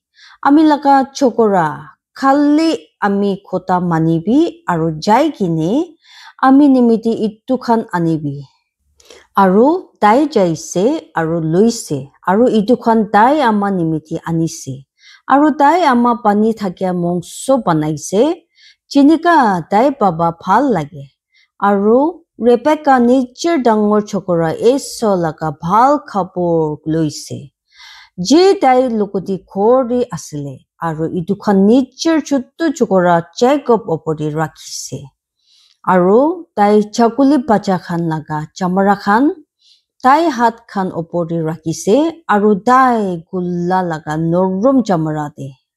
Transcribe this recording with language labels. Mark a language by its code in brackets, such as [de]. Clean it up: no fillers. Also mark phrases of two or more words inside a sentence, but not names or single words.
[nag] Ami laka chokora kali ami kota manibi aru jai kine ami nimiti itu khan anibi. Aru dai jaise aru luise aru itu khan dai ama nimiti anise. Aru dai ama pani thakya mongso banaise. Chinika dai baba phal lage. Aru Rebecca nijer dangor chokora eso laka bhal khapor loise. Je dai lokoti khori asile. Aru itu khan nijer chuttu chokora Jacob opori rakhise. Aru dai chakuli bacha khan laga chamara khan dai hat khan opori rakhise. Aru dai gulla laga norum chamara de.